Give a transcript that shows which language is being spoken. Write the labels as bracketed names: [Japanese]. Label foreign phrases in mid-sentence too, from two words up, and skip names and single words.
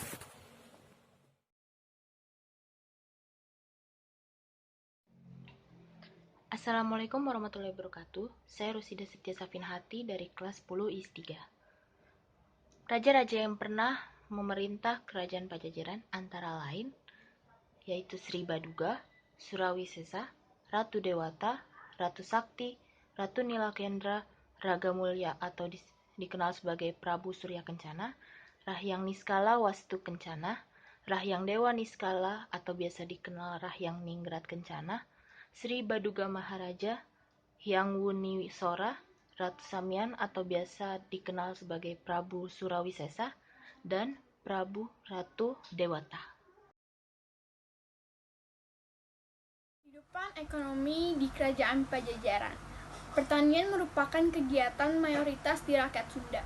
[Arabic] السلام عليكم ورحمة الله وبركاته. [Indonesian] Saya Rusida Setia Safinhati dari kelas 10 IS 3. Raja-raja yang pernah memerintah kerajaan Pajajaran antara lain yaitu Sri Baduga, Surawisesa, Ratu Dewata, Ratu Sakti, Ratu Nilakendra, Raga Mulya atau dikenal sebagai Prabu Surya Kencana, Rahyang Niskala Wastu Kencana, Rahyang Dewa Niskala atau biasa dikenal Rahyang Ningrat Kencana, Sri Baduga Maharaja, Hyang Wunisora, Ratu Samian atau biasa dikenal sebagai Prabu Surawisesa, dan Prabu Ratu Dewata. Kehidupan ekonomi di Kerajaan Pajajaran. Pertanian merupakan kegiatan mayoritas di rakyat Sunda.